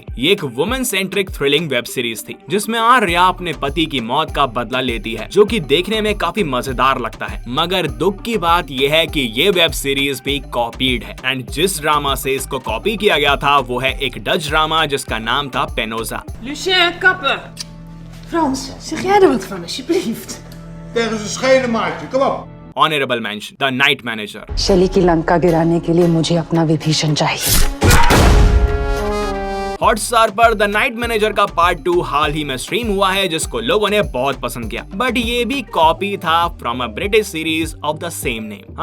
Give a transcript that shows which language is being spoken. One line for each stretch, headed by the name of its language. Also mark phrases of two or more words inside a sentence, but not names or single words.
Hindi: ये एक
English: women centric thrilling web series
Hindi: थी, जिसमें आर्या अपने पति की मौत का बदला लेती है, जो कि देखने में काफी मजेदार लगता है। मगर दुख की बात यह है कि ये
English: web series
Hindi: भी कॉपीड है एंड जिस ड्रामा से इसको कॉपी किया गया था वो है एक
English: Dutch drama
Hindi: जिसका नाम था पेनोजा।
Dutch: Lucien, kappen. Frans, zeg jij er wat van alsjeblieft? Tegen zijn schenen maatje, kom op.
English: Honourable mention, The Night Manager.
Hindi: शली की लंका गिराने के लिए मुझे अपना विभीषण चाहिए। हॉटस्टार पर द नाइट मैनेजर का पार्ट 2 हाल ही में स्ट्रीम हुआ है, जिसको लोगों ने बहुत पसंद किया, बट ये भी कॉपी था
English: from a British series of the same name.